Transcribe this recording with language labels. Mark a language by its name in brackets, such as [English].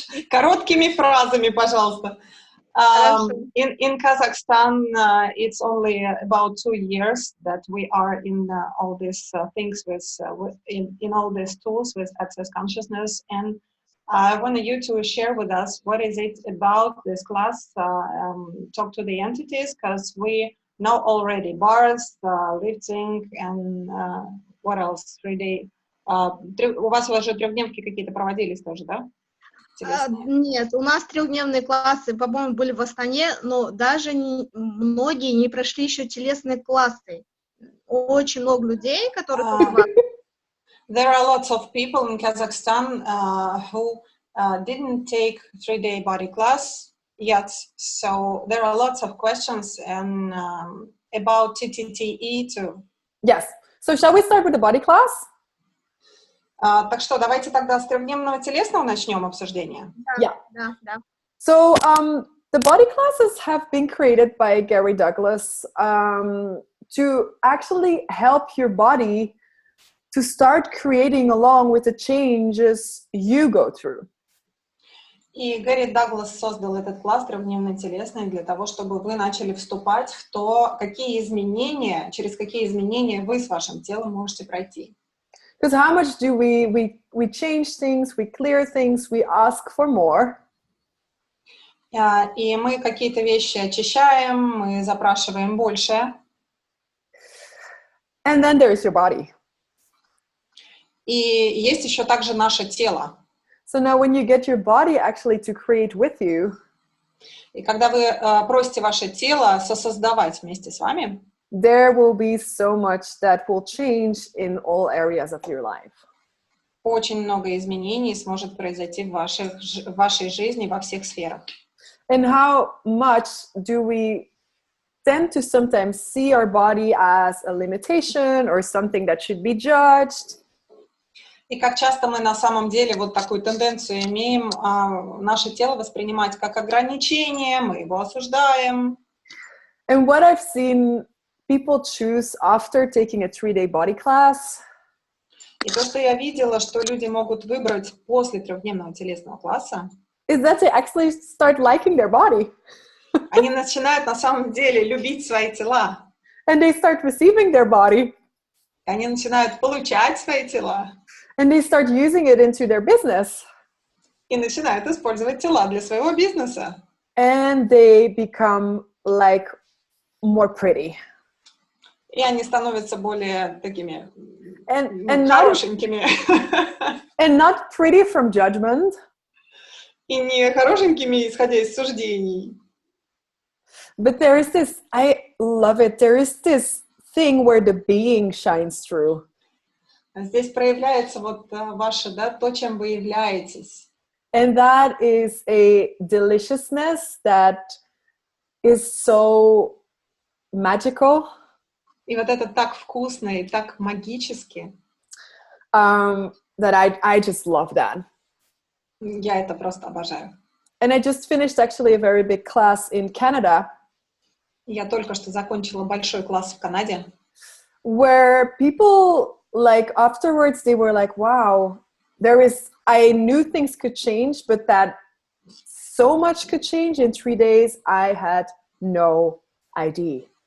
[Russian] Короткими фразами, пожалуйста. [English] In Kazakhstan, it's only about 2 years that we are in all these things in all these tools with Access Consciousness, and I want you to share with us what is it about this class. Talk to the entities, because we know already bars, lifting, and what else? 3D. [Russian] У вас уже трехдневки какие-то проводились тоже, да? Нет, у нас трехдневные классы, по-моему, были в Астане, но даже многие не прошли еще телесные классы. Очень много людей, которые... [English] There are lots of people in Kazakhstan who didn't take 3-day body class yet. So there are lots of questions and about TTTE too. Yes. So shall we start with the body class? [Russian] Так что давайте тогда с трехдневного телесного начнем обсуждение. [English] Yeah. [Russian] Да. [English] So the body classes have been created by Gary Douglas to actually help your body to start creating along with the changes you go through. [Russian] И Гэри Даглас создал этот класс трехдневно-телесный для того, чтобы вы начали вступать в то, через какие изменения вы с вашим телом можете пройти. [English] Because how much do we change things, we clear things, we ask for more. [Russian] И мы какие-то вещи очищаем, мы запрашиваем больше. [English] And then there's your body. [Russian] И есть еще также наше тело. [English] So now when you get your body actually to create with you, [Russian] и когда вы просите ваше тело сосоздавать вместе с вами, [English] there will be so much that will change in all areas of your life. [Russian] Очень много изменений сможет произойти в вашей жизни во всех сферах. [English] And how much do we tend to sometimes see our body as a limitation or something that should be judged? [Russian] И как часто мы на самом деле вот такую тенденцию имеем наше тело воспринимать как ограничение, мы его осуждаем. [English] And what I've seen people choose after taking a 3-day body class, [Russian] и то, что я видела, что люди могут выбрать после трехдневного телесного класса, [English] is that they actually start liking their body. [Russian] Они начинают на самом деле любить свои тела. [English] And they start receiving their body. [Russian] Они начинают получать свои тела. [English] And they start using it into their business. [Russian] И начинают использовать тела для своего бизнеса. [English] And they become like more pretty. [Russian] И они становятся более такими хорошенькими. [English] And not pretty from judgment. [Russian] И не хорошенькими, исходя из суждений. [English] But there is this, I love it, there is this thing where the being shines through. [Russian] Здесь проявляется вот ваше, да, то, чем вы являетесь. [English] And that is a deliciousness that is so magical. [Russian] И вот это так вкусно и так магически. [English] That I just love that. [Russian] Я это просто обожаю. [English] And I just finished actually a very big class in Canada. [Russian] Я только что закончила большой класс в Канаде. [English] Where people, like, afterwards, they were like, wow, I knew things could change, but that so much could change in 3 days, I had no idea.